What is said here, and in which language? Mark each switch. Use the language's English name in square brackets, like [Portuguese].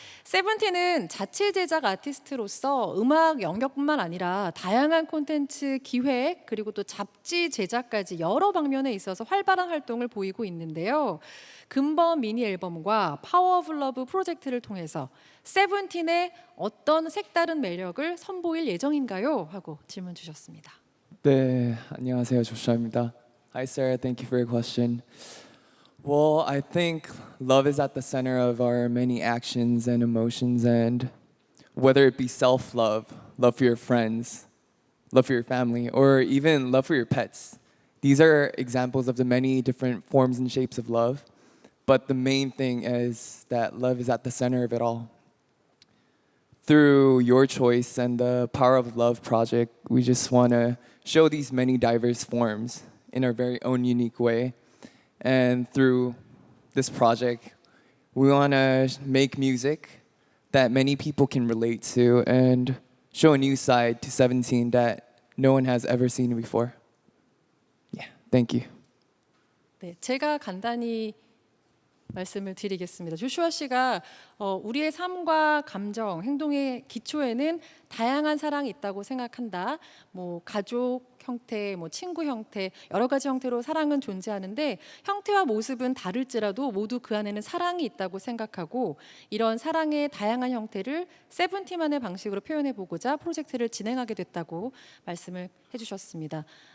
[Korean] 세븐틴은 자체 제작 아티스트로서 음악 영역뿐만 아니라 다양한 콘텐츠 기획 그리고 또 잡지 제작까지 여러 방면에 있어서 활발한 활동을 보이고 있는데요. 금번 미니 앨범과 파워 오브 러브 프로젝트를 통해서 세븐틴의 어떤 색다른 매력을 선보일 예정인가요? 하고 질문 주셨습니다. 네, 안녕하세요. 조슈아입니다. [English] Hi Sarah, thank you for your question. Well, I think love is at the center of our many actions and emotions, and whether it be self-love, love for your friends, love for your family, or even love for your pets. These are examples of the many different forms and shapes of love, but the main thing is that love is at the center of it all. Through your choice and the Power of Love project, we just want to show these many diverse forms in our very own unique way. And through this project, we want to make music that many people can relate to and show a new side to 17 that no one has ever seen before. Yeah, thank you. [Korean] 네, 제가 간단히 말씀을 드리겠습니다. 조슈아 씨가 우리의 삶과 감정, 행동의 기초에는 다양한 사랑이 있다고 생각한다. 뭐 가족 형태, 뭐 친구 형태, 여러 가지 형태로 사랑은 존재하는데 형태와 모습은 다를지라도 모두 그 안에는 사랑이 있다고 생각하고 이런 사랑의 다양한 형태를 세븐틴만의 방식으로 표현해 보고자 프로젝트를 진행하게 됐다고 말씀을 해주셨습니다.